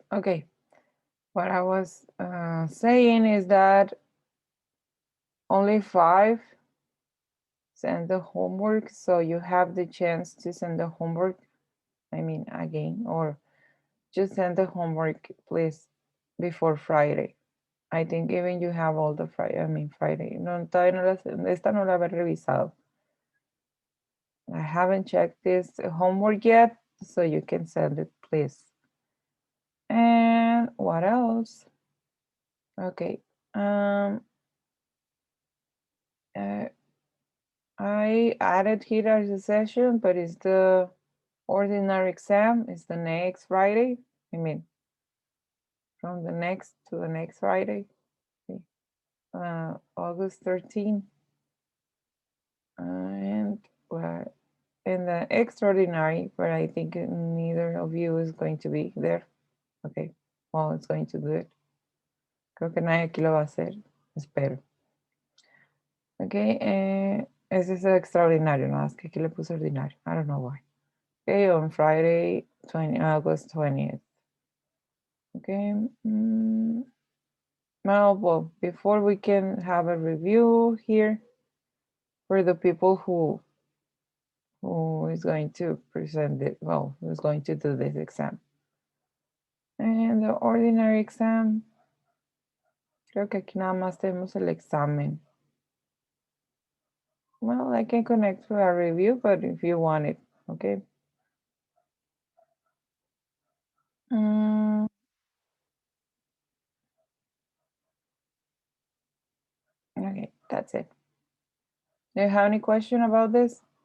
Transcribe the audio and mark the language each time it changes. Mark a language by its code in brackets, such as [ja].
[en] Okay, what I was saying is that only 5 send the homework, so you have the chance to send the homework, I mean, again, or just send the homework, please, before Friday. I think even you have all the Friday. [es] No, todavía no esta no la había revisado. [en] I haven't checked this homework yet, so you can send it, please. And what else? Okay. Uh, I added here as a session, but it's the ordinary exam. It's the next Friday. I mean, from the next to the next Friday, August 13th. And in the extraordinary, but I think neither of you is going to be there. Okay, well, it's going to do it. [es] Creo que nadie aquí lo va a hacer. Espero. Okay, ese es el extraordinario, no, es que aquí le puse ordinario. [en] I don't know why. Okay, on Friday, August 20th. Okay. Well, before we can have a review here for the people who is going to present it, well, who's going to do this exam. And the ordinary exam, [es] creo que aquí nada más tenemos el examen. [en] Well, I can connect to a review, but if you want it, okay. Okay, that's it. Do you have any question about this?